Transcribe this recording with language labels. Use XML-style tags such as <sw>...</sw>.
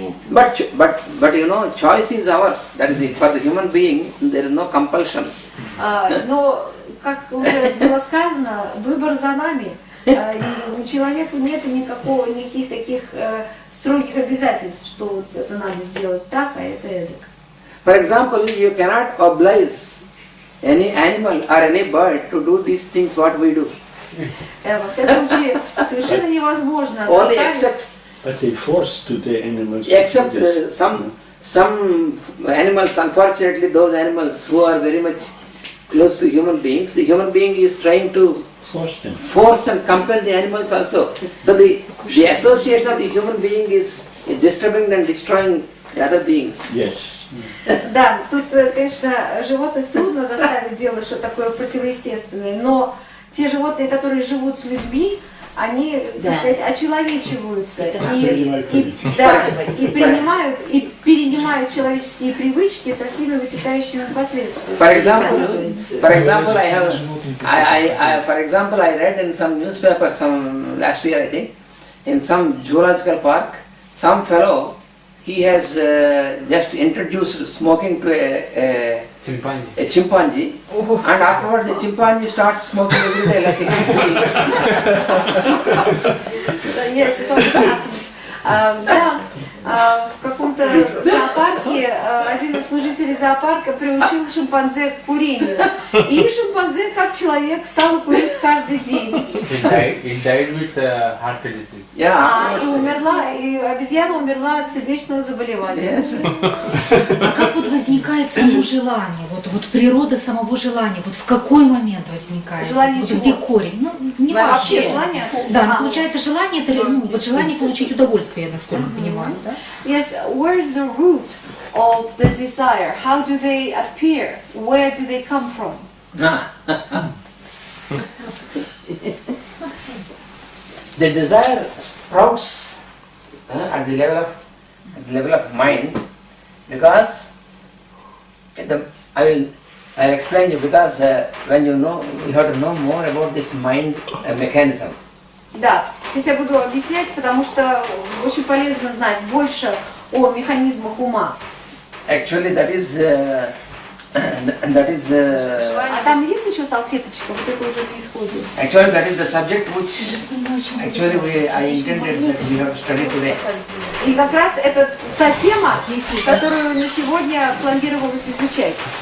<en>But you know, choice is ours. That is it. For the human being, there is no compulsion.</en> <ru>Но, как уже было сказано, выбор за нами. У человека нет никаких таких строгих обязательств, что вот это надо сделать так, а это эдак.</ru> <en>For example, you cannot oblige any animal or any bird to do these things what we do.</en> <ru>Во всяком случае, совершенно невозможно</ru> <en>Only</en> <ru>заставить.</ru> <en>But they force to the animals. Except some animals, unfortunately, those animals who are very much close to human beings, the human being is trying to force and compel the animals also. So the association of the human being is disturbing and destroying the other beings. Yes.</en> <ru>Да, тут, конечно, животных трудно заставить делать что-то такое противоестественное, но те животные, которые живут с людьми, они, так сказать, очеловечиваются и перенимают человеческие привычки со всеми вытекающими последствиями.</ru> <en>For example, I read in some newspaper last year, I think, in some zoological park, some fellow, he has just introduced smoking to a chimpanzee, and afterwards the chimpanzee starts smoking every day like a kid. Yes, it also happens.</en> <ru>Да, в каком-то зоопарке один из служителей зоопарка приучил шимпанзе к курению. И шимпанзе, как человек, стал курить каждый день.</ru> <en>It died with heart disease.</en> <ru>И умерла, и обезьяна умерла от сердечного заболевания. А как вот возникает само желание? Вот природа самого желания, вот в какой момент возникает? Желание вот чего? где корень? Ну, не Вообще вообще. желание? Да, но получается желание, это вот желание получить удовольствие, насколько понимаю, да?</ru> <en>Yes, where is the root of the desire? How do they appear? Where do they come from? The desire sprouts at the level of mind, because I'll explain you, because when you have to know more about this mind mechanism.</en> <ru>Да, сейчас я буду объяснять, потому что очень полезно знать больше о механизмах ума.</ru> <en>Actually, that is.</en> <ru>А там есть еще салфеточка? Вот это уже на исходе.</ru> <en>Actually, that is the subject which actually I intended that we have to study today.</en> <ru>И как раз это та тема, которую на сегодня планировалось изучать.</ru>